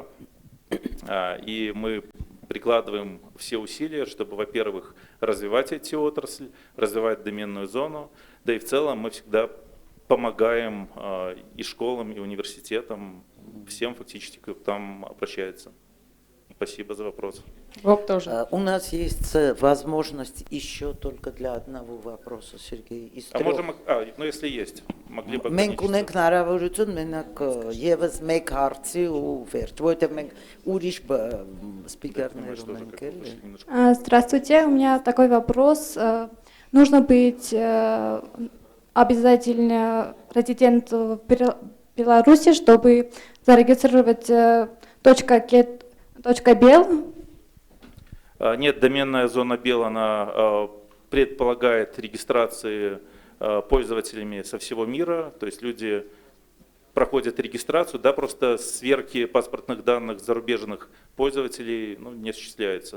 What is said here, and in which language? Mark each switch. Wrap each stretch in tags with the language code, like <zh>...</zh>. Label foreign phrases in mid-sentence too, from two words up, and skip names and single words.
<ru>И мы прикладываем все усилия, чтобы, во-первых, развивать эти отрасли, развивать доменную зону, да и в целом мы всегда помогаем и школам, и университетам, всем фактически, кто там обращается. Спасибо за вопрос. Вам тоже. У нас есть возможность еще только для одного вопроса, Сергей, из трех. Можем, ну если есть, могли бы</ru> <hy>Մենք ունենք հնարավորություն մենակ եւս մեկ հարցի ու վերջ, որովհետեւ մենք ուրիշ սպիկերներ ունենք էլի։</hy> <ru>Здравствуйте, у меня такой вопрос. Нужно быть обязательно резидент в Беларуси, чтобы зарегистрировать .бел? Нет, доменная зона БЕЛ, она предполагает регистрации пользователями со всего мира, то есть люди проходят регистрацию, да, просто сверки паспортных данных зарубежных пользователей не осуществляется.</ru>